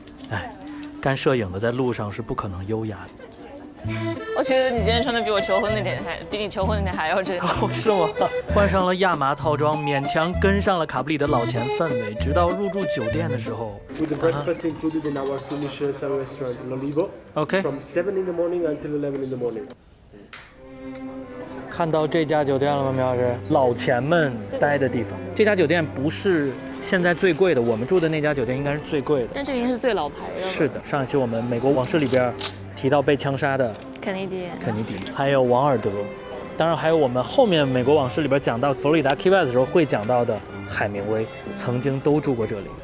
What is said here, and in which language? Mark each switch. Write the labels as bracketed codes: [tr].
[zh] 哎，干摄影的在路上是不可能优雅的。我觉得你今天穿的比你求婚那天还要这样。是吗？换上了亚麻套装，勉强跟上了卡布里的老钱氛围，直到入住酒店的时候。 [en] With the breakfast included in our two Michelin-star restaurant L'Olivo, OK， from 7 in the morning until 11 in the morning. [zh] 看到这家酒店了吗？苗老师，老钱们待的地方。这家酒店不是现在最贵的，我们住的那家酒店应该是最贵的。但这个应该是最老牌的。是的，上一期我们美国往事里边提到被枪杀的肯尼迪，还有王尔德，当然还有我们后面美国往事里边讲到佛罗里达 Key West 的时候会讲到的海明威，曾经都住过这里。